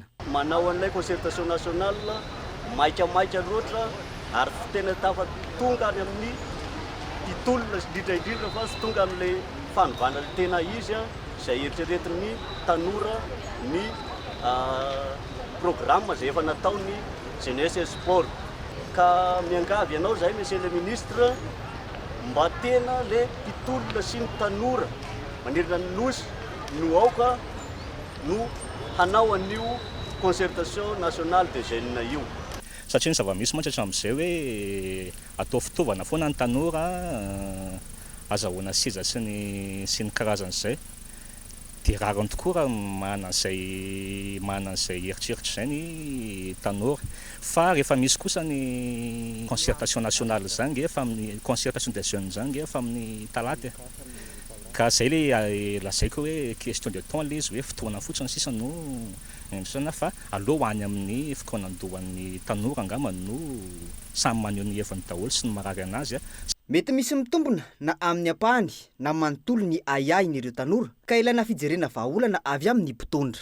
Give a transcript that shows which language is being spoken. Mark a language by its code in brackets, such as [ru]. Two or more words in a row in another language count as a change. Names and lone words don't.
[mg] Manao an'ilay [fr] concertation nationale [mg] maika loatra ary tena tafa tonga any amin'ny titolona indrindra fa sy tonga amin'ilay fanovana tena izy izay eritreretin'ny tanora ny programme izay efa nataony [fr] jeunesse et sport. [mg] Ka miangavy ianao zay [fr] monsieur le ministre [mg] mba tena le mpitolona sy ny tanora manerana ny nosy no aoka no hanao an'io [fr] concertation nationale de jeunes [mg] io. Satria ny zava-misy mantsy hatramin'izay hoe atao fitaovana foana ny tanora azahoana seza sy ny karazan'izay. Dia rariny tokoa raha manana an'izay eritreritry izay ny tanora. Fa rehefa misy kosa ny [fr] concertation nationale [mg] zany efa amin'ny [fr] concertation des jeunes [mg] zany efa amin'ny talata. Ka zay le lazaiko hoe [fr] question de temps [mg] le izy hoe fotoana fotsiny sisa no endrisana fa aloha any amin'ny fikaonan-dohan'ny tanora angamba no samy maneho ny heviny daholo sy ny marary anazy. Mety misy mitombona na amin'ny ampahany na manontolo ny ayainy ireo tanora ka ilaina fijerena vahaolana avy amin'ny mpitondra.